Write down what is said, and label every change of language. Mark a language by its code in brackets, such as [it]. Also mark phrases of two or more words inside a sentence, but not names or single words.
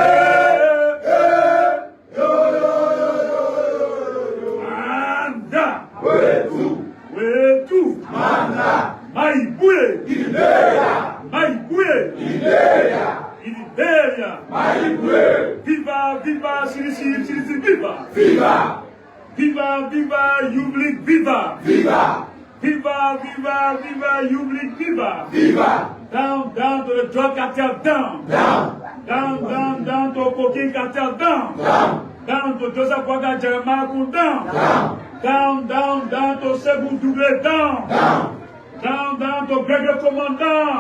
[en] Anda. Wetu. Manda. Maibue. Liberia. Maibue. Liberia. Liberia. Maibue. Viva, viva, CDC, viva. Viva. Viva, viva, Youth League, viva. Viva. Viva, viva, viva, Youth League, viva. Viva. Down, down to the drug cartel, down. Down. Down, down, down to cocaine cartel, down. Down. Down to Joseph Waga Jeremiah, down. Down. Down, down, down to Sebu Double, down. Down. Down, down to Gregor Command, down.